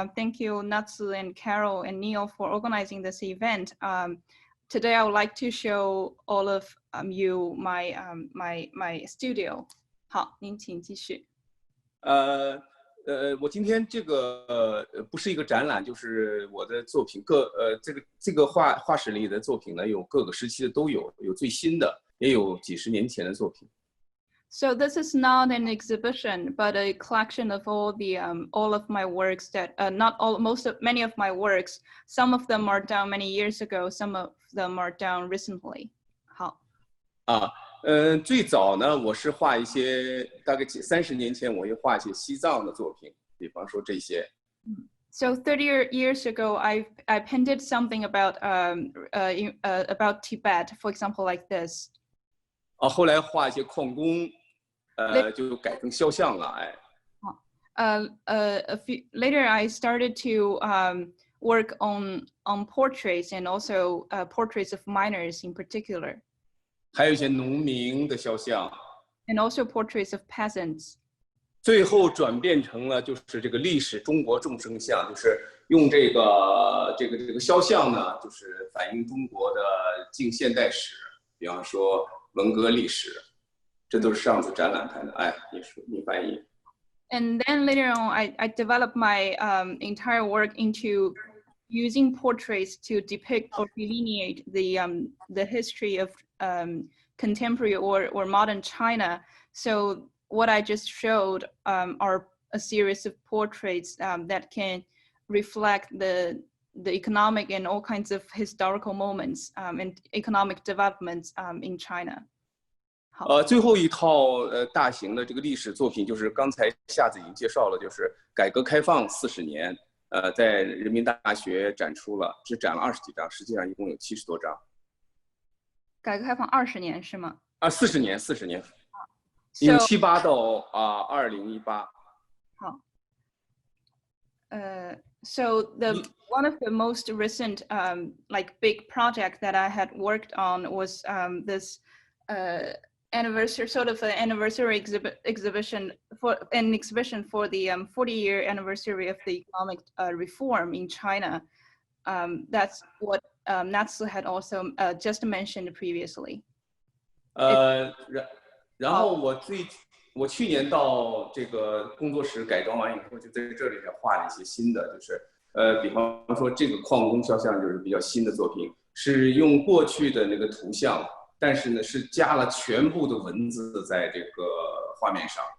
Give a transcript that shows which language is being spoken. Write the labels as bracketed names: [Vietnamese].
[English] Thank you Natsu and Carol and Neil for organizing this event. Today I would like to show all of you my studio. [Chinese] 好，您请继续。我今天这个不是一个展览，就是我的作品这个画室里的作品呢，有各个时期的都有，有最新的，也有几十年前的作品。 [English] So this is not an exhibition, but a collection of all of my works that many of my works. Some of them are done many years ago. Some of them are done recently. [Chinese] 好。最早呢，我是画一些大概30年前，我也画一些西藏的作品，比方说这些。 [English] So 30 years ago, I painted something about Tibet, for example, like this. [Chinese] 后来画一些矿工。就改成肖像了， [English] Later, I started to work on portraits and also portraits of miners in particular. [Chinese] 还有一些农民的肖像。 [English] And also portraits of peasants. [Chinese] 最后转变成了就是这个历史中国众生相，就是用这个肖像呢，就是反映中国的近现代史，比方说文革历史。这都是上次展览看的，你翻译。 [English] And then later on, I developed my entire work into using portraits to depict or delineate the history of contemporary or modern China. So what I just showed are a series of portraits that can reflect the economic and all kinds of historical moments and economic developments in China. [Chinese] 最后一套大型的这个历史作品，就是刚才夏子已经介绍了，就是改革开放40年，在人民大学展出了，只展了20几张，实际上一共有70多张。改革开放20年是吗？40年，1978到2018。好。 [English] So one of the most recent like big project that I had worked on was this anniversary, sort of an anniversary exhibition for the 40-year anniversary of the economic reform in China. That's what Natsu had also just mentioned previously. [Chinese] 然后我去年到这个工作室改装完以后，就在这里还画了一些新的，就是比方说这个矿工肖像就是比较新的作品，是用过去的那个图像。但是呢，是加了全部的文字在这个画面上。